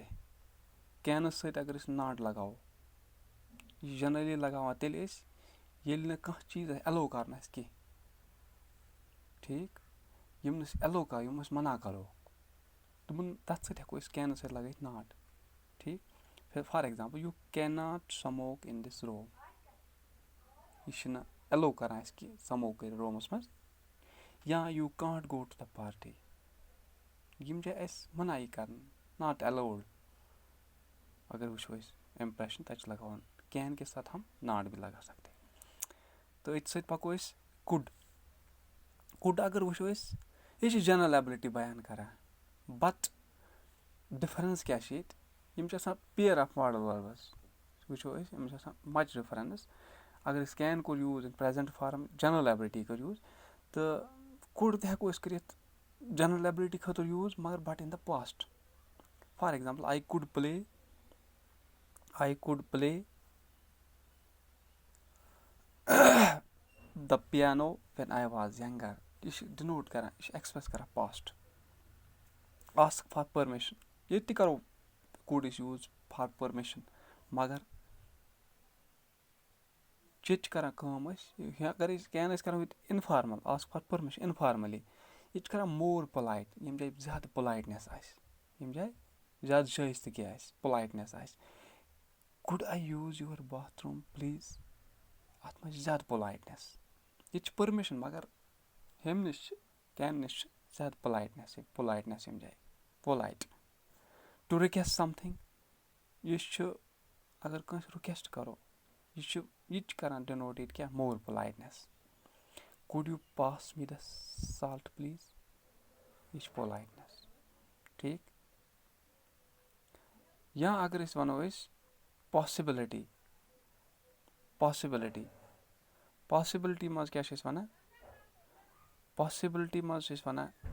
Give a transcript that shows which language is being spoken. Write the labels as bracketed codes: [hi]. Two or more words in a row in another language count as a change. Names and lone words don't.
[ks] کینس سۭتۍ اگر أسۍ ناٹ لگاوو، یہِ چھِ جنرلی لگاوان تیٚلہِ أسۍ ییٚلہِ نہٕ کانٛہہ چیٖز ایلو کرنہٕ آسہِ کینٛہہ. ٹھیٖک. یِم نہٕ أسۍ ایلو کرو، یِم أسۍ منع کرو، تتھ سۭتۍ ہٮ۪کو أسۍ کینس سۭتۍ لگٲوِتھ ناٹ. [en] ٹھیٖک. for example you can not smoke in this room. [ks] یہِ چھِنہٕ ایلو کران اَسہِ کہِ سموک کٔرِو رومس منٛز. [en] یا you can't go to the party. [ks] یِم چھِ اَسہِ منعی کران، [en] not allowed. [ks] اگر وٕچھو أسۍ امپریشن تتہِ چھِ لگاوان [ur] کین کے ساتھ ہم ناٹ بھی لگا سکتے. [ks] تہٕ أتھۍ سۭتۍ پکو أسۍ کوٚڈ اگر وٕچھو أسۍ یہِ چھِ جنرل ایبلٹی بیان کران. [en] but difference [ks] کیٛاہ چھِ ییٚتہِ؟ یِم چھِ آسان [en] pair of modal verbs. [ks] وٕچھو أسۍ یِم چھِ آسان [en] much difference. [ks] اگر أسۍ کین کوٚر [en] use in present form, general ability [ks] کٔر یوٗز. تہٕ کوٚڈ تہِ ہٮ۪کو أسۍ کٔرِتھ [en] general ability [ks] خٲطرٕ یوٗز مگر [en] but in the past. for example I could play the piano when I was younger. [ks] یہِ چھِ ڈِنوٹ کران، یہِ چھِ ایکسپریس کران پاسٹ. [en] ask for permission, [ks] ییٚتہِ تہِ کرو کوٚڈ أسۍ [en] use for permission [ks] مگر ییٚتہِ چھِ کَران کٲم أسۍ اگر أسۍ کین ٲسۍ کَران [en] with informal ask for permission informally [ks] ییٚتہِ چھِ کَران [en] more polite [ks] ییٚمہِ جایہِ زیادٕ پولایٹنٮ۪س آسہِ ییٚمہِ جایہِ زیادٕ شٲیستگی آسہِ پولایٹنٮ۪س آسہِ [en] could I use your bathroom [ks] please اَتھ منٛز چھِ زیادٕ پولایٹنٮ۪س ییٚتہِ چھِ پٔرمِشن مگر ہیٚمہِ نِش چھِ کینہِ نِش چھِ زیادٕ پولایٹنٮ۪س ییٚمہِ جایہِ [en] polite to request something [ks] یہِ چھُ اگر کٲنٛسہِ رِکویسٹ کَرو یہِ تہِ چھِ کَران ڈِنوٹ ییٚتہِ کیٛاہ [en] more politeness could you pass me the salt please [ks] یہِ چھِ پولایٹنٮ۪س ٹھیٖک یا اگر أسۍ وَنو أسۍ پاسِبِلٹی منٛز کیٛاہ چھِ أسۍ وَنان پاسِبِلٹی منٛز چھِ أسۍ وَنان